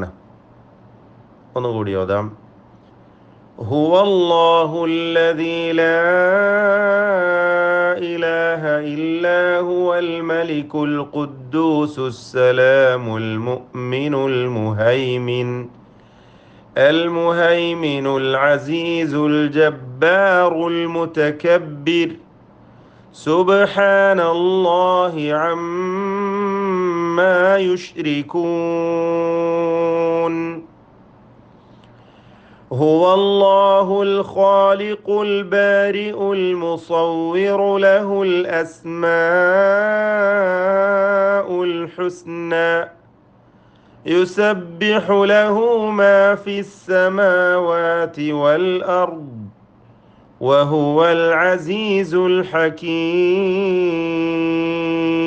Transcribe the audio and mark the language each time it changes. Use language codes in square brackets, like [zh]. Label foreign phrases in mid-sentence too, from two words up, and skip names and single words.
[ml] ഒന്നുകൂടി ഓതാം. [ar] هو الله الذي لا إله إلا هو الملك القدوس السلام المؤمن المهيمن المهيمن العزيز الجبار المتكبر سبحان الله عما يشركون. هو الله الخالق البارئ المصور له الأسماء الحسنى يسبح له ما في السماوات والأرض وهو العزيز الحكيم.